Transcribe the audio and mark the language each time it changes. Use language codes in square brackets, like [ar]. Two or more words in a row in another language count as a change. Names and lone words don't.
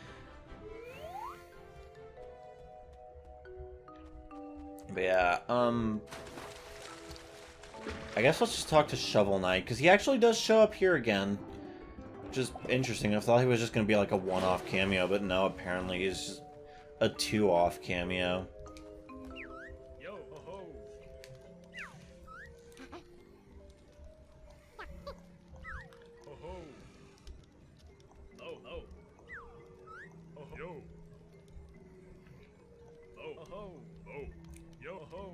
[en] But yeah, I guess let's just talk to Shovel Knight, because he actually does show up here again. Which is interesting. I thought he was just going to be like a one-off cameo, but no, apparently he's just a two-off cameo. Yo, ho, ho. Ho, ho. Lo, lo. Ho, ho. Yo. Lo, ho, ho. Lo. Yo, ho, ho.